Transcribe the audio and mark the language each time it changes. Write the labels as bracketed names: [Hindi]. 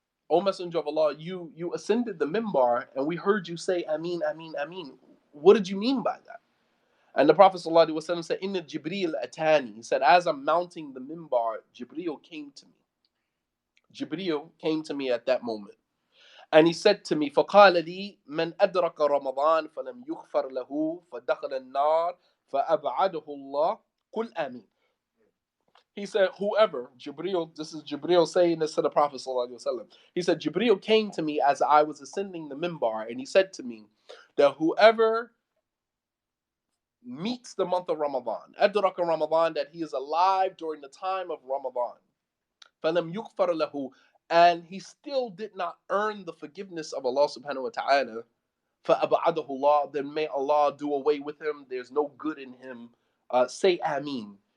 [English] O Messenger of Allah, you ascended the minbar and we heard you say Ameen, Ameen, Ameen. What did you mean by that? And the Prophet ﷺ said, [Arabic] Inna Jibreel atani. [English] He said, as I'm mounting the minbar, Jibreel came to me. Jibreel came to me at that moment. [Arabic] And he said to me, فَقَالَ لِي مَنْ أَدْرَكَ رَمَضَانَ فَلَمْ يُغْفَرْ لَهُ فَدَخَلَ النَّارِ فَأَبْعَدَهُ اللَّهُ قُلْ آمِينَ. [English] He said, whoever, Jibreel, this is Jibreel saying this to the Prophet ﷺ. He said, Jibreel came to me as I was ascending the minbar, and he said to me that whoever meets the month of Ramadan, [Arabic] adraka Ramadan, [English] that he is alive during the time of Ramadan, [Arabic] فَلَمْ يُغْفَرْ لَهُ, [English] and he still did not earn the forgiveness of Allah subhanahu wa ta'ala, [Arabic] فَأَبْعَدَهُ اللَّهُ, [English] then may Allah do away with him, there's no good in him, say Ameen.